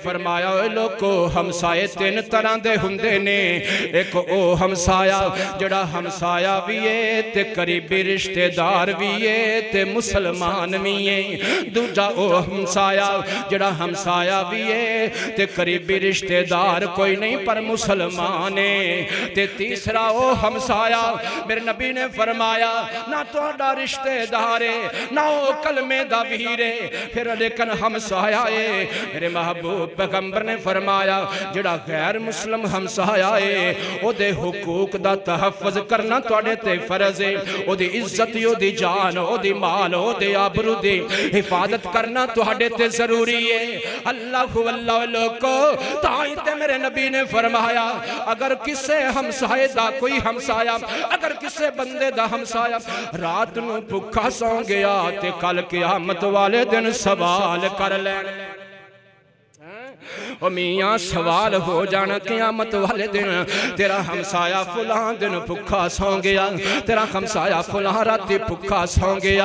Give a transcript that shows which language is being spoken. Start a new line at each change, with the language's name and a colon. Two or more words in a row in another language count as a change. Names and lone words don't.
Punjabi: فرمایا اے لوگو ہمسائے تین طرح دے ہندے نے، ایک او ہمسایہ جڑا ہمسایہ بھی ہے تے قریبی رشتہ دار بھی ہے تے مسلمان بھی ہے، دوجا او ہمسایہ جڑا ہمسایہ بھی ہے تے قریبی رشتہ دار کوئی نہیں پر مسلمان ہے، تے تیسرا او ہمسایہ میرے نبی نے فرمایا نہ توڑا رشتہ دار ہے نہ او کلمے دا ویرے پھر لیکن ہمسایہ ہے۔ میرے محبوب پیغمبر نے فرمایا جڑا غیر مسلم ہمسایہ ہے او دے حقوق دا تحفظ کرنا توڑے تے فرض ہے، او دی عزت او دی جان او دی مال او دی آبرو دی حفاظت کرنا توڑے تے ضروری ہے۔ اللہ واللہ لوگو تائیتے میرے نبی نے فرمایا اگر کسے ہمسائے دا کوئی ہمسایہ، اگر کسے بندے دا ہمسایہ رات نو بھکا سو گیا تے کل قیامت والے دن سوال کر لیں، او میاں سوال ہو جانا قیامت والے دن تیرا ہمسایہ فلاں دن بھکا سو گیا، تیرا ہمسایہ فلاں راتی بھکا سو گیا۔